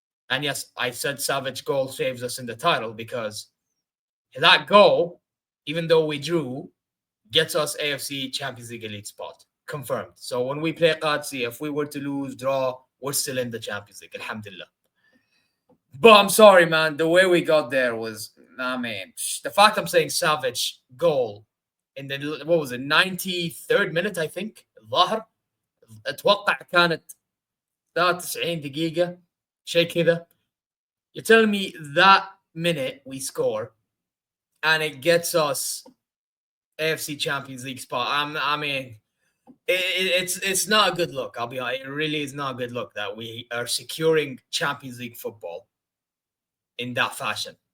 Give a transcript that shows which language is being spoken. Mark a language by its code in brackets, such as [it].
[en] And yes, I said Savic goal saves us in the title because that goal, even though we drew, gets us AFC Champions League elite spot. Confirmed. So when we play Qadsi, if we were to lose, draw, we're still in the Champions League. Alhamdulillah. But I'm sorry, man. The way we got there was, the fact I'm saying Savic goal in the, what was it, 93rd minute, I think. [ar] الظاهر اتوقع كانت 93 دقيقة شيء كذا. [en] You're telling me that minute we score and it gets us AFC Champions League spot. I mean, it's not a good look. I'll be honest. It really is not a good look that we are securing Champions League football in that fashion.